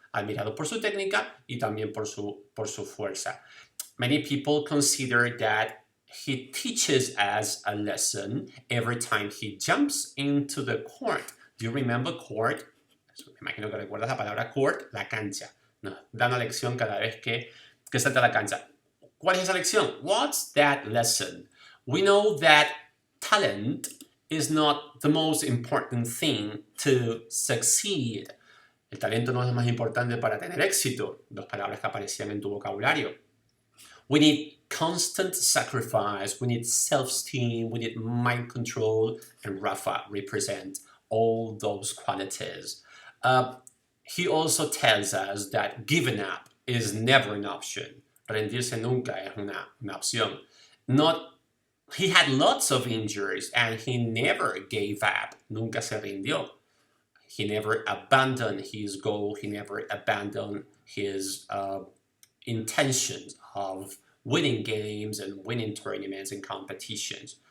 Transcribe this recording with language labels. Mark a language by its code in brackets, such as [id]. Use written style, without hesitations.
[es] Admirado por su técnica y también por su fuerza. [en] Many people consider that he teaches us a lesson every time he jumps into the court. [es] Do you remember court? Me imagino que recuerdas la palabra court, la cancha. No, da una lección cada vez que salta a la cancha. ¿Cuál es esa lección? What's that lesson? [en] We know that talent is not the most important thing to succeed. [es] El talento no es lo más importante para tener éxito. Dos palabras que aparecían en tu vocabulario. [en] We need constant sacrifice, we need self-esteem, we need mind control, and Rafa represents all those qualities. He also tells us that giving up is never an option. [es] Rendirse nunca es una opción. [en] He had lots of injuries and he never gave up. Nunca se rindió. He never abandoned his goal. He never abandoned his intentions of winning games and winning tournaments and competitions.